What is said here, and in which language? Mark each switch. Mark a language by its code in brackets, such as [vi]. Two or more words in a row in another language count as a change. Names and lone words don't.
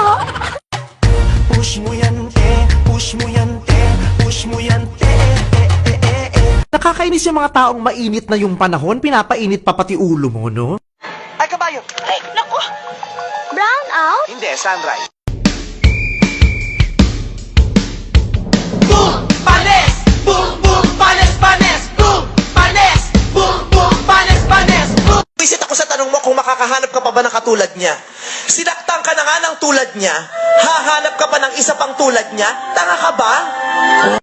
[tl] Push mo yan, push mo yan, push mo yan, Nakakainis yung mga taong mainit na yung panahon, pinapainit pa pati ulo mo, no? Ay, kabayo! Ay, naku! Brown out? Hindi, sunrise. Boom! Panes! Boom! Boom! Panes! Panes! Boom! Panes! Boom! Boom! Panes! Panes! Boom! Visit ako sa tanong mo kung makakahanap ka pa ba ng katulad niya. Sinaktan ka na nga ng tulad niya, hahanap ka pa ng isa pang tulad niya? Tanga ka ba?